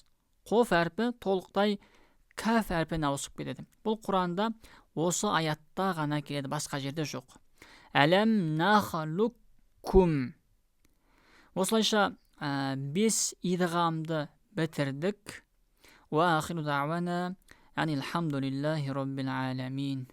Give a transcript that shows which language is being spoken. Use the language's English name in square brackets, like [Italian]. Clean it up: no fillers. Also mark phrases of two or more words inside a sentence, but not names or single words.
[Kazakh] Қоф әрпі толықтай кәф әрпіне ауысып кетеді. Бұл Құранда осы аятта ғана келеді, басқа жерде жоқ. [Arabic] ألم نخلقكم. [Kazakh] Осылайша 5 идғамды бітірдік. [Arabic] وآخر دعوانا أن الحمد لله رب العالمين.